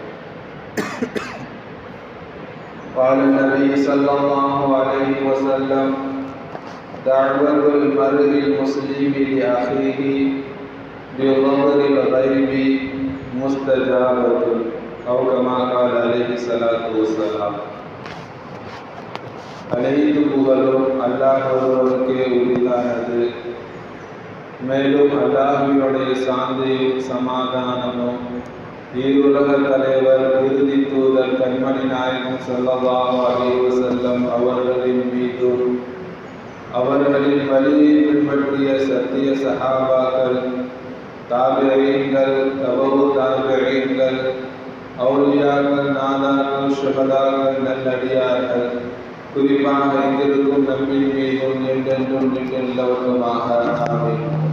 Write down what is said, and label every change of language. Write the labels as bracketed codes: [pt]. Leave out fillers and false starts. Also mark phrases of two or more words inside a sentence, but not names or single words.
[ar] قال النبي صلى الله عليه وسلم: دعوة المرء المسلم لأخيه بظهر الغيب مستجابة، أو كما قال عليه الصلاة والسلام. [ta] அனைத்து புகழும் அல்லாஹ் ஒருவருக்கே உரித்தானது. மேலும் அல்லாஹ்வினுடைய சாந்தியும் சமாதானமும் ஈருலக தலைவர் இறுதி தூதர் கண்மணி நாயகம் [ar] صلى الله عليه وسلم [ta] அவர்களின் மீதும் அவர்களின் வழியை பின்பற்றிய சத்திய சஹாபாக்கள், தாபிஈன்கள், தபவு தாபிஈன்கள், அவுலியாக்கள், நாதாக்கள், ஷுஹதாக்கள், நல்லடியார்கள், குறிப்பாக எங்கிருக்கும் நம்மின் மீதும் என்றென்றும் நின்றவர்களுமாக ஆமீன்.